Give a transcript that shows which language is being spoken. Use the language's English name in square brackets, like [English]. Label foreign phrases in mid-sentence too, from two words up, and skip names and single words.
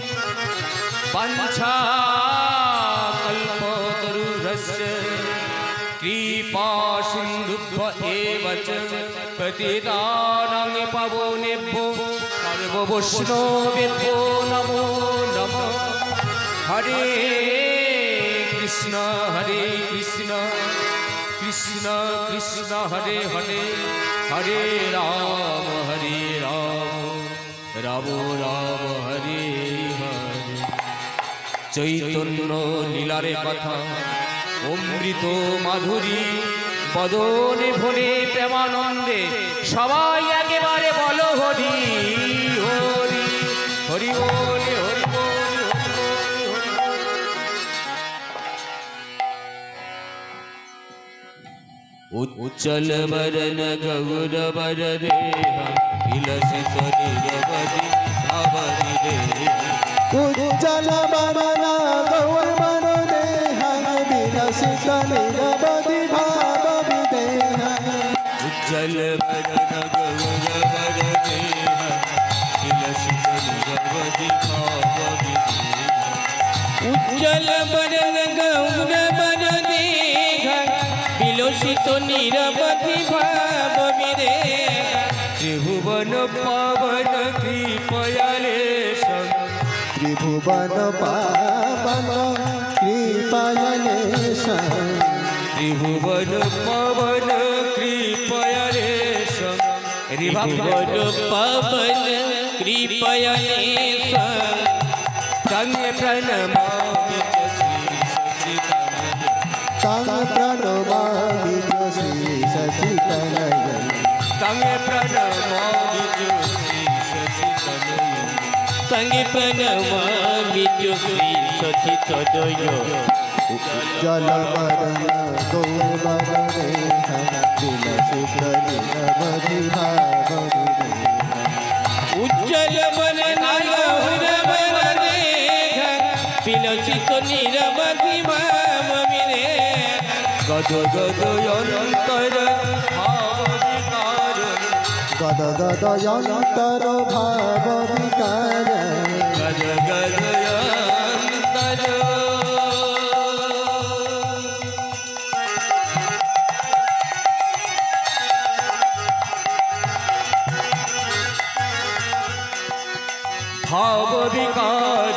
[Sanskrit] पंचाकल्पतरुश्च कृपा सिन्धुभ्य एव च पतितानां पावनेभ्यो सर्ववैष्णवेभ्यो नमो नमः। हरे कृष्ण कृष्ण कृष्ण हरे हरे हरे राम राम राम हरे हरे। [Bangla] চৈতন্য লীলারে কথা অমৃত মাধুরী বদনে ভরে প্রেমানন্দে সবাই একেবারে বলো হরি হরি হরি বোল হরি বোল। উচ্চল বরন গৌর বর দেহা বিলসিত নিরবধি ভাবনি দেহা। উজ্জল বরন গৌর বর দেহা বিলসিত নিরবধি ভাবনি দেহা। উজ্জল বরন গৌর বর দেহা বিলসিত নিরবধি ভাবনি দেহা। উজ্জল বরন গৌর বর দেহা বিলসিত নিরবধি ভাবনি দেহা। [Sanskrit] त्रिभुवन पावन कृपयालेशं त्रिभुवन पावन कृपयालेशं त्रिभुवन पावन कृपयालेशं त्रिभुवन पावन कृपयालेशं तं प्रणमामि च श्री सच्चिदानंद तं प्रणमामि च श्री सच्चिदानंद तं प्रणमामि च श्री सच्चिदानंद तं प्रणमामि च श्री सच्चिदानंद। [Bangla] উজ্জল বরন গৌর বর দেহা বিলসিত নিরবধি ভাবনি দেহা। উজ্জল বরন গৌর বর দেহা বিলসিত নিরবধি ভাবনি দেহা। গদ গদ অনন্তর ভাব বিকার গদ গদ যন্তর ভাব বিকার গদ গদ অনন্তর ভাব বিকার